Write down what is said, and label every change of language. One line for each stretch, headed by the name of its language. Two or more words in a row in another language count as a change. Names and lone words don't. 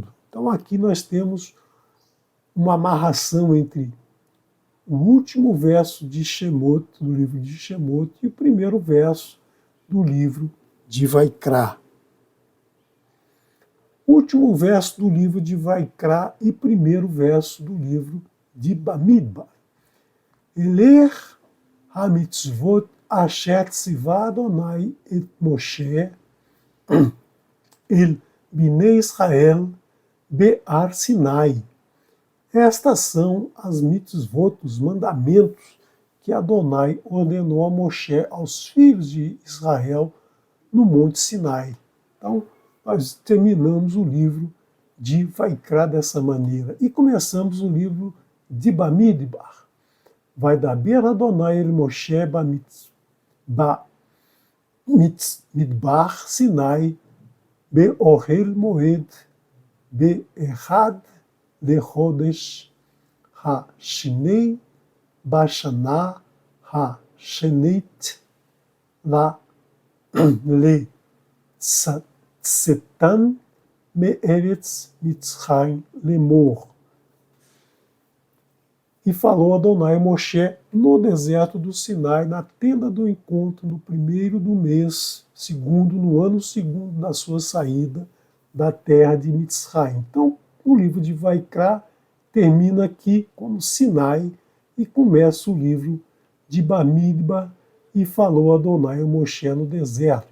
Portuguese: Então aqui nós temos uma amarração entre o último verso de Shemot, do livro de Shemot, e o primeiro verso do livro de Vaikra. Último verso do livro de Vaikra e primeiro verso do livro de Bamidbar.
Hebrew: אלה המצות אשר צוה אדני את משה אל בני ישראל בהר סיני.
Portuguese: Estas são as mitzvot, os mandamentos que Adonai ordenou a Moshe, aos filhos de Israel, no Monte Sinai. Então, nós terminamos o livro de Vaikra dessa maneira. E começamos o livro de Bamidbar.
Hebrew: וידבר אדני אל משה במדבר סיני באהל מועד באחד לחדש השני בשנה השנית לצאתם מארץ מצרים לאמר.
Portuguese: E falou Adonai a Moshe no deserto do Sinai, na tenda do encontro, no primeiro do mês segundo, no ano segundo da sua saída da terra de Mitzrayim. Então, o livro de Vaikra termina aqui como Sinai e começa o livro de Bamidbar e falou Adonai a Moshe no deserto.